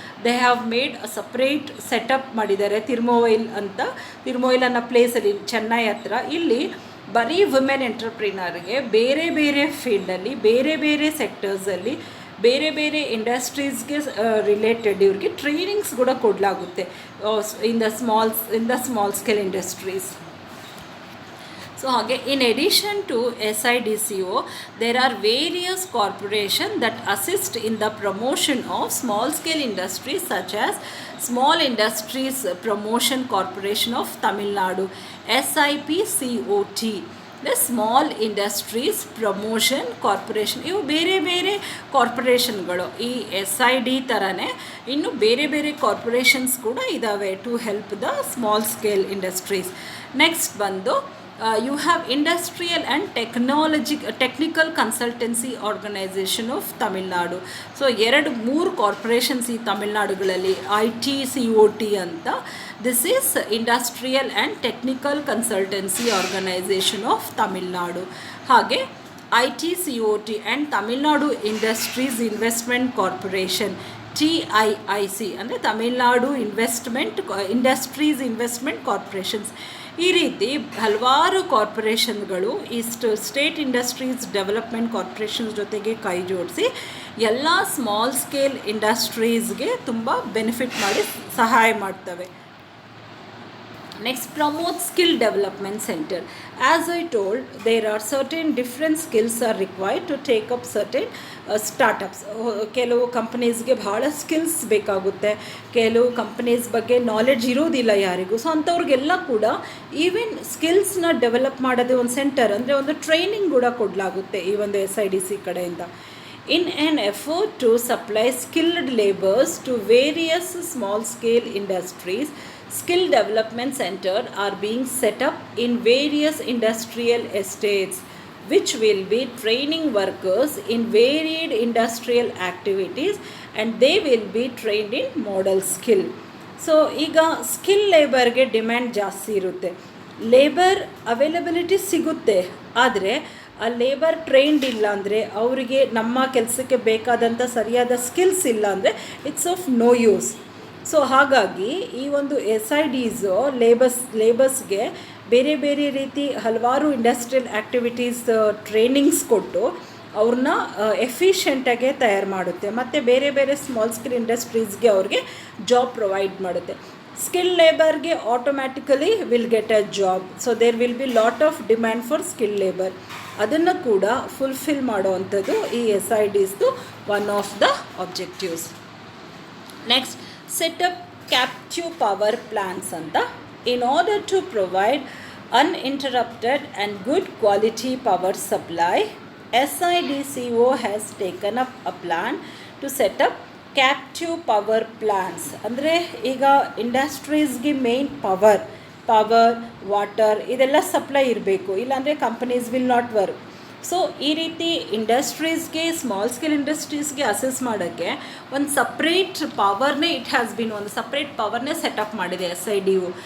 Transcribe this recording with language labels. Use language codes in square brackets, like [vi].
[en] they have made a separate setup [kn] ಮಾಡಿದ್ದಾರೆ. ತಿರುಮೋವೈಲ್ ಅಂತ, ತಿರುಮೋವೈಲ್ ಅನ್ನೋ ಪ್ಲೇಸಲ್ಲಿ ಚೆನ್ನೈ ಹತ್ರ. ಇಲ್ಲಿ ಬರೀ ವುಮೆನ್ ಎಂಟರ್ಪ್ರಿನರ್ಗೆ ಬೇರೆ ಬೇರೆ ಫೀಲ್ಡಲ್ಲಿ, ಬೇರೆ ಬೇರೆ ಸೆಕ್ಟರ್ಸಲ್ಲಿ, ಬೇರೆ ಬೇರೆ ಇಂಡಸ್ಟ್ರೀಸ್ಗೆ ರಿಲೇಟೆಡ್ ಇವ್ರಿಗೆ ಟ್ರೈನಿಂಗ್ಸ್ ಕೂಡ ಕೊಡಲಾಗುತ್ತೆ [en] In the small scale industries. So ಹಾಗೆ in addition to SIDCO, there are various corporations that assist in the promotion of small scale industries, such as Small Industries Promotion Corporation of Tamil Nadu, SIPCOT. the small industries promotion corporation. [kn] ಇವು ಬೇರೆ ಬೇರೆ ಕಾರ್ಪೊರೇಷನ್ಗಳು. ಈ SID ಥರನೇ ಇನ್ನು ಬೇರೆ ಬೇರೆ corporations ಕೂಡ ಇದ್ದಾವೆ [en] To help the small scale industries. Next [kn] ಬಂದು [en] you have Industrial and Technical Consultancy Organization of Tamil Nadu. [kn] So 2-3 corporations ಈ ತಮಿಳ್ನಾಡುಗಳಲ್ಲಿ ITCOT ಅಂತ. [en] This is industrial and technical consultancy organisation of Tamil Nadu. [kn] ಹಾಗೆ ITCOT and Tamil Nadu industries investment corporation, TIIC ಅಂದರೆ Tamil Nadu industries investment corporations. ಈ ರೀತಿ ಹಲವಾರು ಕಾರ್ಪೊರೇಷನ್ಗಳು ಇಷ್ಟು state industries development corporations ಜೊತೆಗೆ ಕೈ ಜೋಡಿಸಿ ಎಲ್ಲ ಸ್ಮಾಲ್ ಸ್ಕೇಲ್ ಇಂಡಸ್ಟ್ರೀಸ್ಗೆ ತುಂಬ ಬೆನಿಫಿಟ್ ಮಾಡಿ ಸಹಾಯ ಮಾಡ್ತವೆ. [en] Next, promote skill development center. As I told, there are certain different skills are required to take up certain startups. [kn] ಕೆಲವು ಕಂಪನೀಸ್ಗೆ ಭಾಳ ಸ್ಕಿಲ್ಸ್ ಬೇಕಾಗುತ್ತೆ, ಕೆಲವು ಕಂಪನೀಸ್ ಬಗ್ಗೆ ನಾಲೆಡ್ಜ್ ಇರೋದಿಲ್ಲ ಯಾರಿಗೂ. ಸೊ ಅಂಥವ್ರಿಗೆಲ್ಲ ಕೂಡ ಈವನ್ ಸ್ಕಿಲ್ಸ್ನ ಡೆವಲಪ್ ಮಾಡೋದೇ ಒಂದು ಸೆಂಟರ್, ಅಂದರೆ ಒಂದು ಟ್ರೈನಿಂಗ್ ಕೂಡ ಕೊಡಲಾಗುತ್ತೆ ಈ ಒಂದು SIDC ಕಡೆಯಿಂದ. [en] In an effort to supply skilled laborers to various small scale industries, skill development centers are being set up in various industrial estates, which will be training workers in varied industrial activities, and they will be trained in model skill. [kn] So ಈಗ skill ಲೇಬರ್ಗೆ demand ಜಾಸ್ತಿ ಇರುತ್ತೆ. Labour availability ಸಿಗುತ್ತೆ, ಆದರೆ ಆ labour trained ಇಲ್ಲ ಅಂದರೆ, ಅವರಿಗೆ ನಮ್ಮ ಕೆಲಸಕ್ಕೆ ಬೇಕಾದಂಥ ಸರಿಯಾದ ಸ್ಕಿಲ್ಸ್ ಇಲ್ಲ ಅಂದರೆ [en] It's of no use. [kn] So ಹಾಗಾಗಿ ಈ ಒಂದು SIDಸು ಲೇಬರ್ಸ್ಗೆ ಬೇರೆ ಬೇರೆ ರೀತಿ ಹಲವಾರು ಇಂಡಸ್ಟ್ರಿಯಲ್ ಆ್ಯಕ್ಟಿವಿಟೀಸ್ ಟ್ರೈನಿಂಗ್ಸ್ ಕೊಟ್ಟು ಅವ್ರನ್ನ ಎಫಿಷಿಯೆಂಟಾಗೆ ತಯಾರು ಮಾಡುತ್ತೆ, ಮತ್ತು ಬೇರೆ ಬೇರೆ ಸ್ಮಾಲ್ ಸ್ಕೇಲ್ ಇಂಡಸ್ಟ್ರೀಸ್ಗೆ ಅವ್ರಿಗೆ ಜಾಬ್ ಪ್ರೊವೈಡ್ ಮಾಡುತ್ತೆ. [en] Skill ಲೇಬರ್ಗೆ automatically will get a job. So there will be lot of demand for skill labour. [kn] ಅದನ್ನು ಕೂಡ ಫುಲ್ಫಿಲ್ ಮಾಡೋವಂಥದ್ದು ಈ SIDಸ್ದು [en] One of the objectives. Next, set up captive power plants [kn] ಅಂತ. [en] In order to provide uninterrupted and good quality power supply, SIDCO has taken up a plan to set up captive power plants. [kn] ಅಂದರೆ ಈಗ ಇಂಡಸ್ಟ್ರೀಸ್ಗೆ main power, water ಇದೆಲ್ಲ supply ಇರಬೇಕು, ಇಲ್ಲಾಂದರೆ [en] Companies will not work. [kn] So ಈ ರೀತಿ ಇಂಡಸ್ಟ್ರೀಸ್ಗೆ, small scale ಇಂಡಸ್ಟ್ರೀಸ್ಗೆ assess ಮಾಡೋಕ್ಕೆ ಒಂದು separate ಪವರ್ನೇ ಒಂದು ಸಪ್ರೇಟ್ ಪವರ್ನೇ ಸೆಟಪ್ ಮಾಡಿದೆ SIDU.